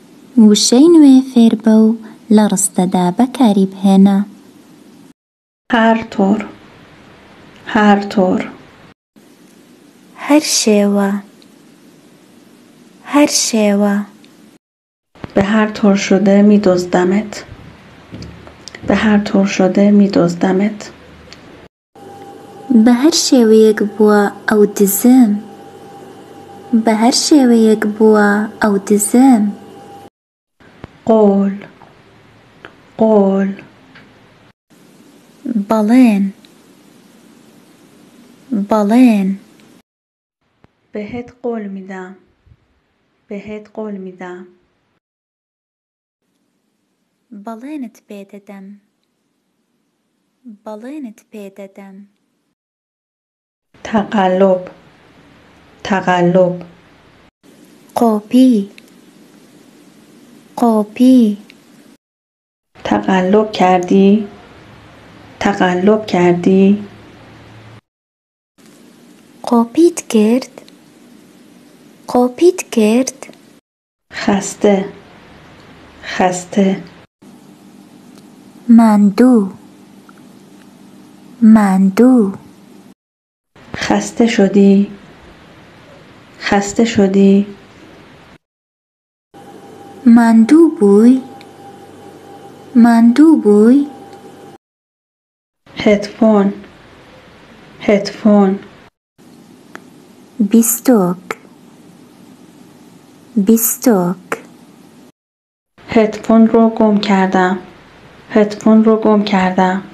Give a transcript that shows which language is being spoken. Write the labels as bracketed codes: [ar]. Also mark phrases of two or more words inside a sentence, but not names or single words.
[ckb] وشەی نوێ فێر بە و لە ڕستەدا بەکاری بهێنە. [fa] هەر تۆر، هەر تۆر. [ckb] هەر شێوە، هەر شێوە. [fa] به هر طور شده می دزدمت. به هر طور شده می دزدمت. [ckb] بە هەر شێوەیەک بووە ئەو دزم. بە هەر شێوەیەک بووە ئەو دزم. [fa] قول، قول. [ckb] بەڵێن، بەڵێن. [fa] بهت قول میدم، بهت قول میدم. [ckb] بەڵێنت پێدەدەم، بەڵێنت پێدەدەم. [fa] تقلب، تقلب. [ckb] قۆپی، قۆپی. [fa] تقلب کردی، تقلب کردی. [ckb] قۆپیت کرد، قۆپیت کرد. [fa] خسته، خسته. [ckb] ماندوو، ماندوو. [fa] خسته شدی، خسته شدی. [ckb] ماندوو بووی، ماندوو بووی. [fa] هدفون، هدفون. [ckb] بیستۆک، بیستۆک. [fa] هدفون رو گم کردم، هدفون رو گم کردم.